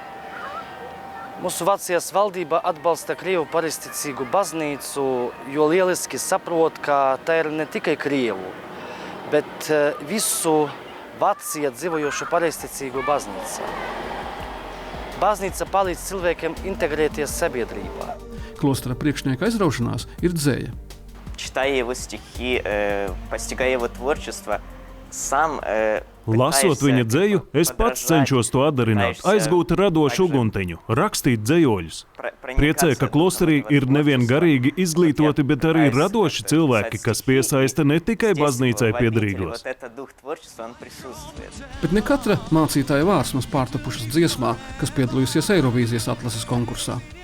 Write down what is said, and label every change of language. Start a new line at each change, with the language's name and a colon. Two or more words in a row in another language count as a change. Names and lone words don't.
Latvian: Mūsu Vācijas valdība atbalsta Krievu pareizticīgu baznīcu, jo lieliski saprot, ka tā ir ne tikai Krievu, bet visu Vācijā dzīvojošu pareizticīgu baznīcu. Baznīca palīdz cilvēkiem integrēties sabiedrībā. Klostera priekšnieka aizraušanās ir dzēja.
Russian: Читая его стихи, постигая его творчество, сам
Latvian: Lasot viņa dzeju, es pats cenšos to atdarināt, aizgūt radošu uguntiņu, rakstīt dzejoļus. Priecē, ka klosterī ir nevien garīgi izglītoti, bet arī radoši cilvēki, kas piesaista ne tikai baznīcai piederīgos. Bet ne katra mācītāja vārds mums pārtapušas dziesmā, kas piedalījusies Eirovīzijas atlases konkursā.